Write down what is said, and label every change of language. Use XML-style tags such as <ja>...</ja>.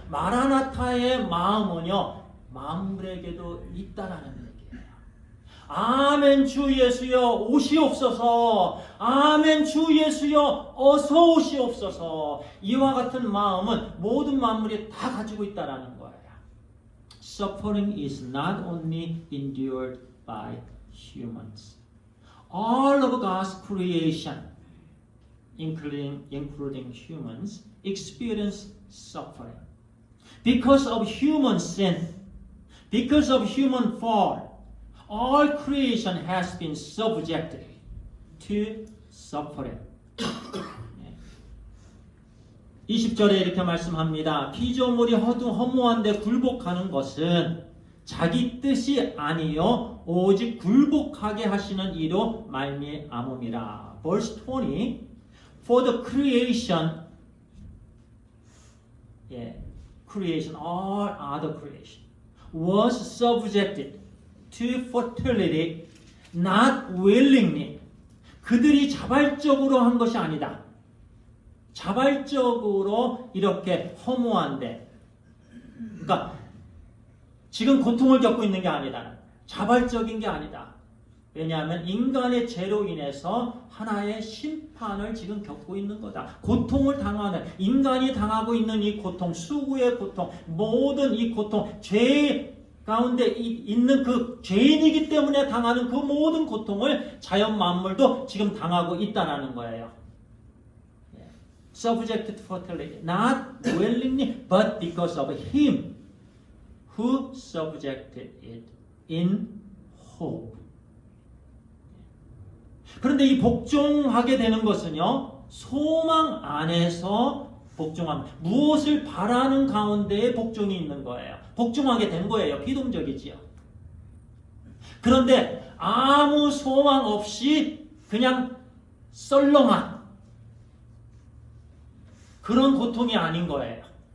<ko>마라나타의 마음은요, 만물에게도 있다라는 얘기예요. 아멘 주 예수여 오시옵소서. 아멘 주 예수여 어서 오시옵소서. 이와 같은 마음은 모든 만물이 다 가지고 있다라는 거예요.</ko> <en>Suffering is not only endured by humans. All of God's creation, including humans, experience suffering. Because of human sin, because of human fall, all creation has been subjected to suffering.</en> <ko>20절에 이렇게 말씀합니다. 피조물이 허무한데 굴복하는 것은 자기 뜻이 아니요 오직 굴복하게 하시는 이로 말미암음이라.</ko> <en>Verse 20. For the creation, all other creation was subjected to fertility, not willingly.</en> <ko>그들이 자발적으로 한 것이 아니다. 자발적으로 이렇게 허무한데, 그러니까 지금 고통을 겪고 있는 게 아니다. 자발적인 게 아니다. 왜냐하면 인간의 죄로 인해서 하나의 심판을 지금 겪고 있는 거다. 고통을 당하는, 인간이 당하고 있는 이 고통, 수고의 고통, 모든 이 고통, 죄 가운데 있는 그 죄인이기 때문에 당하는 그 모든 고통을 자연 만물도 지금 당하고 있다는 거예요.</ko> <en>Subjected to fertility, not willingly, but because of Him who subjected it in hope.</en> <ko>그런데 이 복종하게 되는 것은요, 소망 안에서 복종합니다. 무엇을 바라는 가운데에 복종이 있는 거예요. 복종하게 된 거예요. 비동적이지요. 그런데 아무 소망 없이 그냥 썰렁한 그런 고통이 아닌 거예요.</ko>